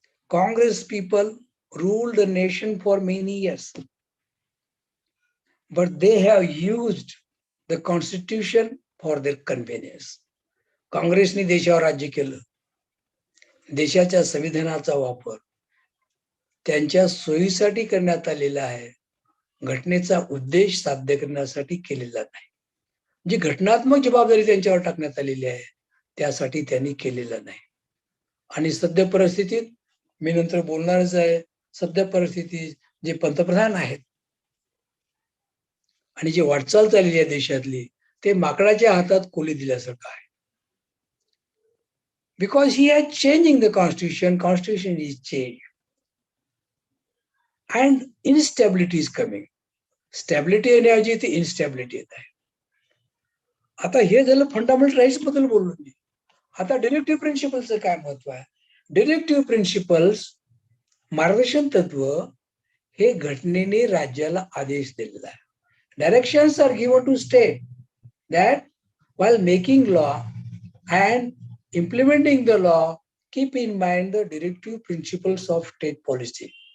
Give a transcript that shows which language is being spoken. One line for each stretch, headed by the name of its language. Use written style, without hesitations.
English: Congress people ruled the nation for many years, but they have used the constitution for their convenience.
Marathi: काँग्रेसने देशावर राज्य केलं. देशाच्या संविधानाचा वापर त्यांच्या सोयीसाठी करण्यात आलेला आहे, घटनेचा उद्देश साध्य करण्यासाठी केलेला नाही. जी घटनात्मक जबाबदारी त्यांच्यावर टाकण्यात आलेली आहे त्यासाठी त्यांनी केलेलं नाही. आणि सध्या परिस्थितीत मी नंतर बोलणारच आहे, सध्या परिस्थितीत जे पंतप्रधान आहेत आणि जी वाटचाल चाललेली आहे देशातली, ते माकडाच्या हातात कोली दिल्यासारखं आहे.
English: Because he are changing the constitution. Constitution is change and instability is coming.
Marathi: Stability येण्याऐवजी इथे इनस्टॅबिलिटी येत आहे. आता हे झालं फंडामेंटल राईट्स बद्दल बोललो मी. आता डिरेक्टिव्ह प्रिन्सिपलचं काय महत्व आहे? डिरेक्टिव्ह प्रिन्सिपल्स, मार्गदर्शन तत्व हे घटनेने राज्याला आदेश दिलेला आहे.
English: Directions are given to state that while making law and implementing the law, keep in mind the directive principles of state policy.